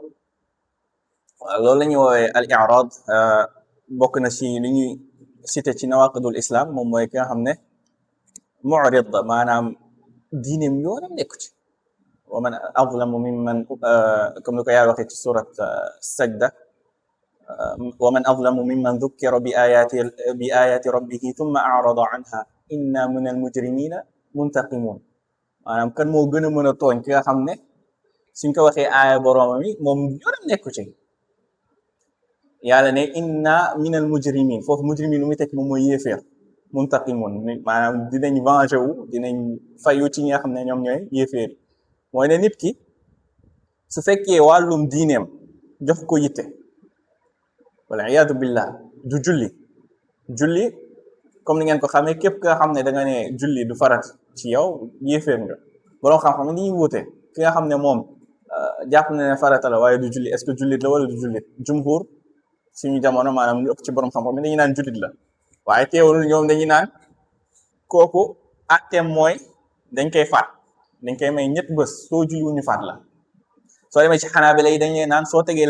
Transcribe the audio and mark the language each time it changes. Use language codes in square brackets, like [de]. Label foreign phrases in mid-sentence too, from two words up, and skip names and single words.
[wo] waaw loolu la ñuy woowee [ar] الإعراض [wo] bokk na ci li ñuy cité ci [ar] نواقض الإسلام [wo] moom mooy ki nga xam ne mu'rid maanaam diineem yoonam nekku ci [ar] ومن أظلم ممن [wo] comme ni ko yaa waxee ci surat sajda [ar] ومن أظلم ممن ذكر بآيات ربه ثم أعرض عنها إنا من المجرمين منتقمون [wo] maanaam kan moo gën a mën a tooñ ki nga xam ne suñ ko waxee aaya boroomam yi moom yoonam nekku ci yàlla ne [ar] إنا من المجرمين [wo] foofu mujrimin lu muy tekk moom mooy yéeféer muntaqimun maanaam dinañ venger wu dinañ fayu ci ñi nga xam ne ñoom ñooy yéeféer mooy ne nit ki su fekkee wàllum diineem jox ko yitte wala [ar] العياذ بالله [wo] du julli comme ni ngeen ko xamee képp nga xam ne da nga ne julli du farat ci yow yéeféer nga borom xam-xam ni ñuy wuute ki nga xam ne moom jàpp na ne farata la waaye du julli [fr] est-ce que [wo] jullit la wala du jullit jumhur suñu jamono maanaam lu ëpp ci borom xam-xam dañuy naan jullit la waaye teewul ñoom dañuy naan kooku atteem mooy dañ koy faat dañ koy may ñett bés soo julliwul ñu faat la soo demee ci Xanaabila yi dañuy naan soo tegee